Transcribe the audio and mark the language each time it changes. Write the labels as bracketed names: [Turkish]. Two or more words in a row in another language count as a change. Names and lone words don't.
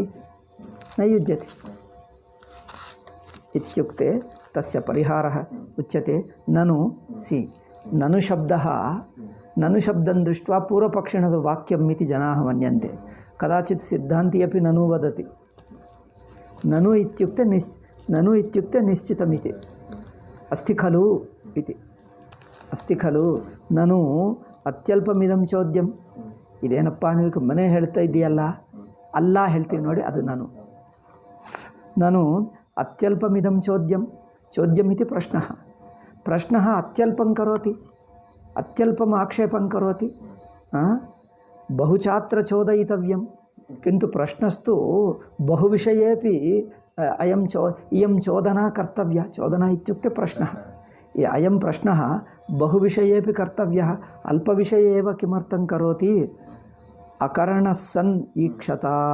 [Sanskrit] न युज्यते इत्युक्ते तस्य परिहारः उच्यते ननु शब्दं दृष्ट्वा पूर्वपक्षिणः वाक्यम् इति जनाः मन्यन्ते। कदाचित् सिद्धान्ती अपि ननु वदति। ननु इत्युक्ते निश्चितमिति अस्ति खलु इति अस्ति खलु ननु अत्यल्पमिदं चोद्यम् [Kannada] ಇದೇನಪ್ಪ ನೀವು ಮನೆ ಹೇಳ್ತಾ ಇದೆಯಲ್ಲ ಅಲ್ಲ ಹೇಳ್ತೀವಿ ನೋಡಿ ಅದು ನಾನು [Sanskrit] ಅತ್ಯಲ್ಪಮಿದಂ ಚೋದ್ಯಂ ಇತಿ ಪ್ರಶ್ನಃ ಅತ್ಯಲ್ಪಂ ಕರೋತಿ ಅತ್ಯಲ್ಪಂ ಆಕ್ಷೇಪಂ ಕರೋತಿ ಬಹುಚಾತ್ರ ಚೋದಯಿತವ್ಯಂ किन्तु प्रश्नस्तु बहुविषयेपि इयं चोदना कर्तव्या चोदना इत्युक्ते प्रश्नः अयं प्रश्नः बहुविषयेपि कर्तव्यः अल्पविषये एव किमर्थं करोति अकरणः सन् ईक्षता